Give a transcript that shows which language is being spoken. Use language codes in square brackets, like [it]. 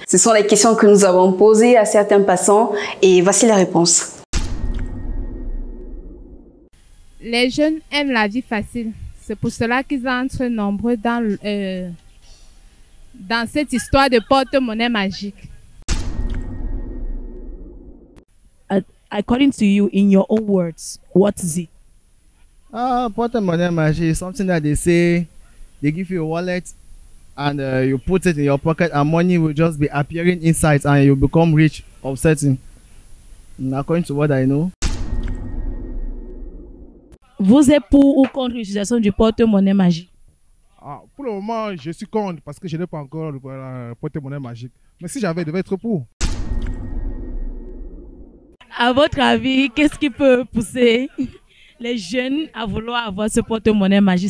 [fr] Ce sont les questions que nous avons posées à certains passants et voici la réponse. Les jeunes aiment la vie facile. C'est pour cela qu'ils entrent nombreux dans cette histoire de porte-monnaie magique. [en] According to you, in your own words, what is it? Porte-monnaie magic is something that they say, they give you a wallet and you put it in your pocket and money will just be appearing inside and you become rich of certain. According to what I know. [fr] Vous êtes pour ou contre l'utilisation du porte-monnaie magique? Pour le moment, je suis contre parce que je n'ai pas encore le porte-monnaie magique. Mais si j'avais, je devais être pour. À votre avis, qu'est-ce qui peut pousser les jeunes à vouloir avoir ce porte-monnaie magique?